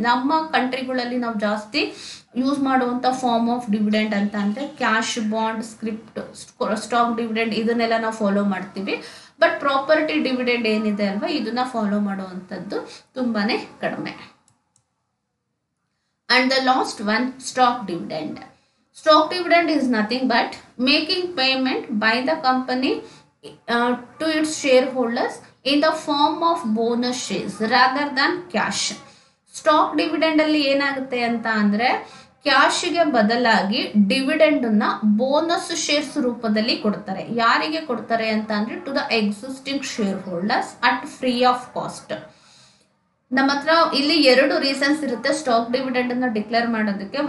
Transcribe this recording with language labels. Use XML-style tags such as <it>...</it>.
<kn>ನಮ್ಮ ಕಂಟ್ರಿಗಳಲ್ಲಿ ನಾವು ಜಾಸ್ತಿ ಯೂಸ್ ಮಾಡುವಂಥ ಫಾರ್ಮ್ ಆಫ್ ಡಿವಿಡೆಂಡ್ ಅಂತ ಅಂದರೆ cash, bond, script, stock dividend ಇದನ್ನೆಲ್ಲ ನಾವು ಫಾಲೋ ಮಾಡ್ತೀವಿ. ಬಟ್ ಪ್ರಾಪರ್ಟಿ ಡಿವಿಡೆಂಡ್ ಏನಿದೆ ಅಲ್ವಾ, ಇದನ್ನ ಫಾಲೋ ಮಾಡುವಂಥದ್ದು ತುಂಬಾ ಕಡಿಮೆ.</kn> <en>And the last one, stock dividend. Stock dividend is nothing but making payment by the company to its shareholders in the form of bonus shares rather than cash.</en> <kn>Stock dividend ಅಲ್ಲಿ ಏನಾಗುತ್ತೆ ಅಂತ ಅಂದ್ರೆ ಕ್ಯಾಶ್ಗೆ ಬದಲಾಗಿ dividend ಅನ್ನ bonus shares ರೂಪದಲ್ಲಿ ಕೊಡ್ತಾರೆ. ಯಾರಿಗೆ ಕೊಡ್ತಾರೆ ಅಂತ ಅಂದ್ರೆ</kn> <en>To the existing shareholders at free of cost.</en> <kn>ನಮ್ಮ ಹತ್ರ ಇಲ್ಲಿ ಎರಡು ರೀಸನ್ಸ್ ಇರುತ್ತೆ ಸ್ಟಾಕ್ ಡಿವಿಡೆಂಡ್ ಅನ್ನು ಡಿಕ್ಲೇರ್ ಮಾಡೋದಕ್ಕೆ.</kn>